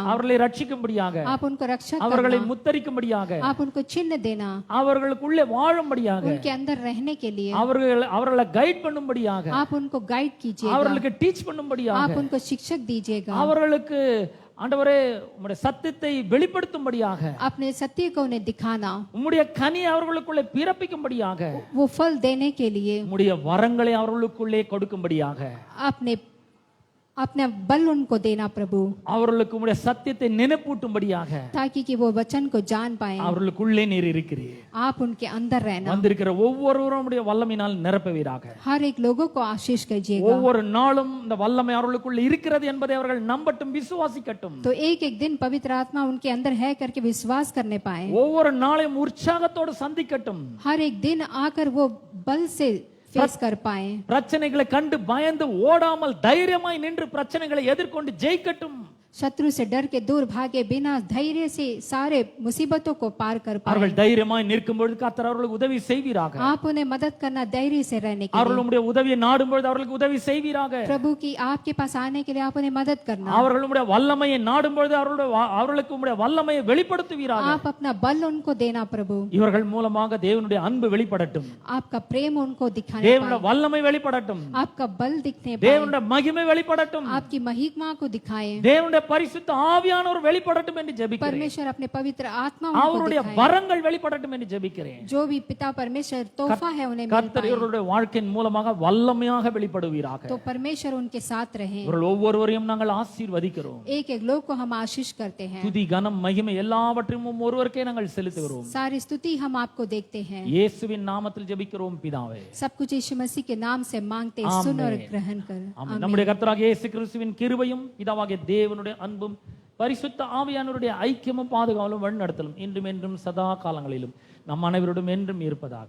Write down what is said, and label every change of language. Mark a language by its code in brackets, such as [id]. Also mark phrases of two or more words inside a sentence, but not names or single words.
[ta] அவர்களை ரட்சிக்கும்படியாக, [hi] आप उनको रक्षा [ta] அவர்களை [hi] करना, [ta] முத்தரிக்கும்படியாக, [hi] आप उनको चिन्ह देना, [ta] அவர்களுக்குள்ளே வாழும்படியாக, [hi] उनके अंदर रहने के लिए [ta] அவர்களை கைட் பண்ணும்படியாக, [hi] आप उनको गाइड कीजिएगा, [ta] அவர்களுக்கு டீச் பண்ணும்படியாக, [hi] आप उनको शिक्षक दीजिएगा, [ta] அவர்களுக்கு ஆண்டவரே உம்முடைய சத்தியத்தை வெளிப்படுத்தும்படியாக, [hi] अपने सत्य को उन्हें दिखाना, [ta] உம்முடைய கனி அவர்களுக்குள்ளே பிறப்பிக்கும்படியாக, [hi] वो फल देने के लिए, [ta] உம்முடைய வரங்களை அவர்களுக்குள்ளே கொடுக்கும்படியாக, [hi] अपने बल उनको देना प्रभु, [ta] அவர்களுக்கு உம்முடைய சத்தியத்தை நினைப்பூட்டும்படியாக, [hi] ताकि कि वो वचन को जान पाए। [ta] அவர்களுக்குள்ளே நீர் இருக்கிறீர். [hi] आप उनके अंदर रहना, [ta] வந்திருக்கிற ஒவ்வொருவரும் உம்முடைய வல்லமையினால் நிரப்புவீராக. [hi] हर एक लोगों को आशीष कीजिएगा। [ta] ஒவ்வொரு நாளும் இந்த வல்லமை அவர்களுக்குள்ள இருக்கிறது என்பதை அவர்கள் நம்பட்டும், விசுவாசிக்கட்டும். [hi] तो एक एक दिन पवित्र आत्मा उनके अंदर है करके विश्वास करने पाए। [ta] ஒவ்வொரு நாளையும் உற்சாகத்தோடு சந்திக்கட்டும். [hi] हर एक दिन आकर वो बल से फेस कर पाए। [ta] பிரச்சனைகளை கண்டு பயந்து ஓடாமல் தைரியமாய் நின்று பிரச்சனைகளை எதிர்கொண்டு ஜெயிக்கட்டும். [hi] शत्रु से डर के दूर भागे बिना धैर्य से सारे मुसीबतों को पार कर पाए। [ta] அவர்கள் தைரியமாய் நிற்கும் பொழுது கர்த்தர் அவர்களுக்கு உதவி செய்வீராக. [hi] आप उन्हें मदद करना, धैर्य से रहने के [ta] அவர்கள் [hi] लिए। [ta] உம்முடைய உதவியை நாடும் பொழுது அவர்களுக்கு உதவி செய்வீராக. [hi] प्रभु की आपके पास आने के लिए आप उन्हें मदद करना। [ta] அவர்கள் உம்முடைய வல்லமையை நாடும் பொழுது அவர்களுக்கு உம்முடைய வல்லமையை வெளிப்படுத்துவீராக. [hi] आप अपना बल उनको देना प्रभु। [ta] இவர்கள் மூலமாக தேவனுடைய அன்பு வெளிப்படட்டும், [hi] आपका प्रेम उनको दिखाने [ta] தேவனுடைய [hi] पाए, [ta] வல்லமை வெளிப்படட்டும், [hi] आपका बल दिखने पाए, [ta] தேவனுடைய மகிமை வெளிப்படட்டும், [hi] आपकी महिमा को दिखाए। [ta] தேவனுடைய பரிசுத்த ஆவியானவர் வெளிப்படட்டும் என்று ஜெபிக்கிறேன். [hi] परमेश्वर अपने पवित्र आत्मा उनको [ta] அவருடைய [hi] दिखाए। [ta] வரங்கள் வெளிப்படட்டும் என்று ஜெபிக்கிறேன். [hi] जो भी पिता परमेश्वर तोहफा है उन्हें मिल [ta] கர்த்தர் [hi] पाए। [ta] இவர்களுடைய வாழ்க்கையின் மூலமாக வல்லமையாக வெளிப்படுவீராக. [hi] तो परमेश्वर उनके साथ रहे। [ta] இவர்கள் ஒவ்வொருவரையும் நாங்கள் ஆசீர்வதிக்கிறோம். [hi] एक एक लोग को हम आशीष करते हैं। [ta] துதி கனம் மகிமை எல்லாவற்றையும் ஒருவருக்கே நாங்கள் செலுத்துகிறோம். [hi] सारी स्तुति हम आपको देखते हैं। [ta] இயேசுவின் நாமத்தில் ஜெபிக்கிறோம் பிதாவே. [hi] सब कुछ यीशु मसीह के नाम से मांगते, सुन और ग्रहण कर। [ta] ஆமென். நம்முடைய கர்த்தராகிய இயேசு கிறிஸ்துவின் கிருபையும் பிதாவாகிய தேவனுடைய அன்பும் பரிசுத்த ஆவியானவருடைய ஐக்கியமும் பாதுகாவலும் வழிநடத்தலும் இன்றும் என்றும் சதா காலங்களிலும் நம் அனைவரோடும் என்றும் இருப்பதாக.